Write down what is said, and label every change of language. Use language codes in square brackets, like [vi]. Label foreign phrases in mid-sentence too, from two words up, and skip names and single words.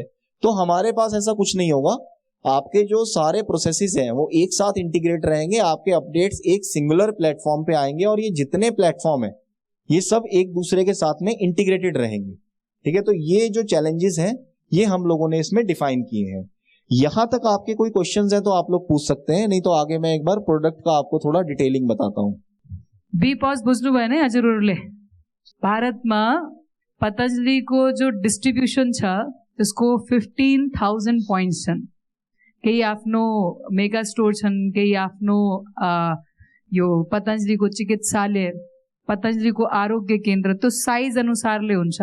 [hi] तो हमारे पास ऐसा कुछ नहीं होगा, आपके जो सारे प्रोसेसेस हैं वो एक साथ इंटीग्रेट रहेंगे, आपके अपडेट्स एक [en] singular platform [hi] पे आएंगे और ये जितने प्लेटफॉर्म है ये सब एक दूसरे के साथ में इंटीग्रेटेड रहेंगे। ठीक है, तो ये जो चैलेंजेस हैं ये हम लोगों ने इसमें डिफाइन किए हैं। यहां तक आपके कोई क्वेश्चंस हैं तो आप लोग पूछ सकते हैं, नहीं तो आगे मैं एक बार प्रोडक्ट का आपको थोड़ा डिटेलिंग बताता हूँ। [ne] बीपॉस बुझ्नु भएन है हजुरहरुले? भारतमा पतंजलिको जो डिस्ट्रिब्युसन छ त्यसको 15,000 पोइन्ट्स छन्। केही आफ्नो मेगा स्टोर छन्, केही आफ्नो यो पतंजलिको चिकित्सालय, पतंजलिको आरोग्य केन्द्र, त्यो साइज अनुसारले हुन्छ।